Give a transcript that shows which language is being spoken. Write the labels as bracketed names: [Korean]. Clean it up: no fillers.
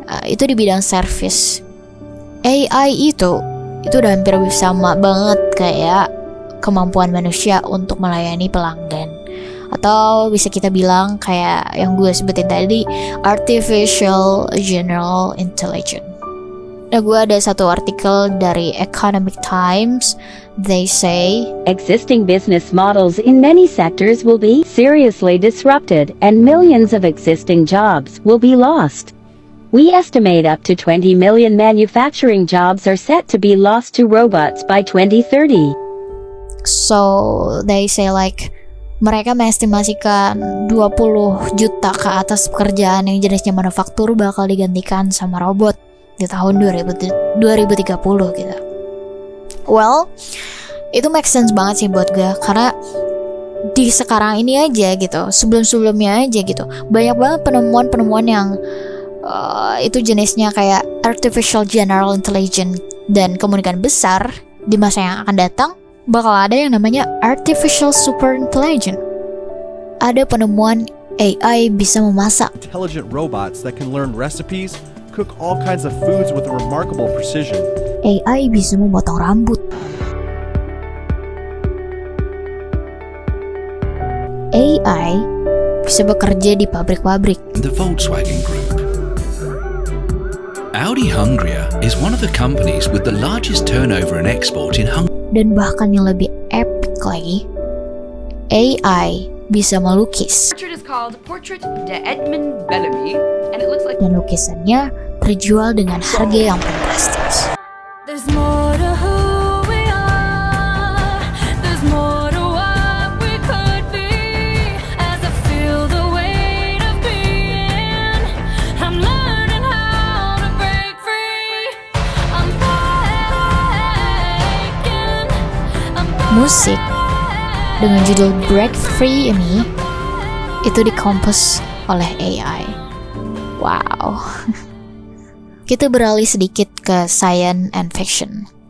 [Indonesian] Itu di bidang service. AI itu udah hampir sama banget kayak kemampuan manusia untuk melayani pelanggan. Atau bisa kita bilang kayak yang gue sebutin tadi, Artificial General Intelligence. Nah, gue ada satu artikel dari Economic Times. [English] They say, existing business models in many sectors will be seriously disrupted and millions of existing jobs will be lost. We estimate up to 20 million manufacturing jobs are set to be lost to robots by 2030. So, they say like, [Indonesian] mereka mengestimasikan 20 juta ke atas pekerjaan yang jenisnya manufaktur bakal digantikan sama robot di tahun 2030 gitu. Well, itu make sense banget sih buat gue, karena di sekarang ini aja gitu, sebelum-sebelumnya aja gitu, banyak banget penemuan-penemuan yang itu jenisnya kayak Artificial General Intelligence. Dan kemungkinan besar di masa yang akan datang bakal ada yang namanya Artificial Super Intelligence. Ada penemuan AI bisa memasak. [English] Intelligent robots that can learn recipes, cook all kinds of foods with a remarkable precision. [Indonesian] AI bisa memotong rambut. AI bisa bekerja di pabrik-pabrik. [English] The Volkswagen Group. Audi Hungary is one of the companies with the largest turnover and export in Hungary. [Indonesian] Dan bahkan yang lebih epic lagi, AI bisa melukis. [English] Portrait is called Portrait de Edmund Bellamy, and it looks like. [Indonesian] Dan lukisannya terjual dengan harga yang fantastis. [English] There's more to who we are. There's more to what we could be. As I feel the weight of being, I'm learning how to break free. I'm breaking. [Indonesian] Musik dengan judul Break Free ini itu dikompos oleh AI. Wow. Kita beralih sedikit ke [English] science and fiction.